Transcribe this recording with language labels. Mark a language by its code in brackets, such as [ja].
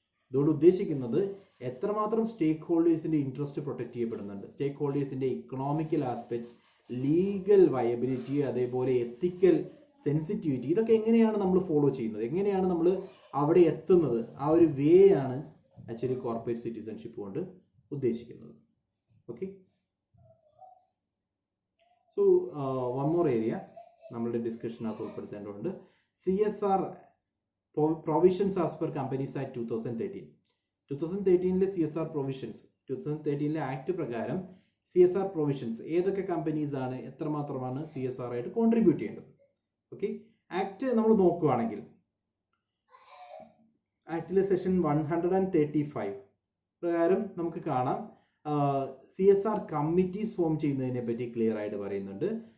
[ml] ഇതോട് ഉദ്ദേശിക്കുന്നത് എത്രമാത്രം സ്റ്റേക്ക് ഹോൾഡേഴ്സിന്റെ ഇൻട്രസ്റ്റ് പ്രൊട്ടക്ട് ചെയ്യപ്പെടുന്നുണ്ട്, സ്റ്റേക്ക് ഹോൾഡേഴ്സിന്റെ ഇക്കണോമിക്കൽ ആസ്പെക്ട്സ്, ലീഗൽ വയബിലിറ്റി, അതേപോലെ എത്തിക്കൽ സെൻസിറ്റിവിറ്റി, ഇതൊക്കെ എങ്ങനെയാണ് നമ്മൾ ഫോളോ ചെയ്യുന്നത്, എങ്ങനെയാണ് നമ്മൾ അവിടെ എത്തുന്നത്, ആ ഒരു വേ ആണ് ആക്ച്വലി കോർപ്പറേറ്റ് സിറ്റിസൺഷിപ്പ് കൊണ്ട് ഉദ്ദേശിക്കുന്നത്. Okay, so one more area നമ്മളുടെ ഡിസ്കഷനകത്ത് ഉൾപ്പെടുത്തേണ്ടതുണ്ട്. [en] CSR provisions as per Companies Act 2013. [ml] 2013 CSR provisions, 2013 act പ്രകാരം CSR provisions ഏതൊക്കെ കമ്പനീസ് ആണ് എത്രമാത്രമാണ് CSR ആയിട്ട് കോൺട്രിബ്യൂട്ട് ചെയ്യേണ്ടത്. ഓക്കെ, ആക്ട് നമ്മൾ നോക്കുകയാണെങ്കിൽ ആക്ടിലെ സെക്ഷൻ 135 പ്രകാരം നമുക്ക് കാണാം CSR കമ്മിറ്റീസ് ഫോം ചെയ്യുന്നതിനെ പറ്റി ക്ലിയർ ആയിട്ട് പറയുന്നുണ്ട്.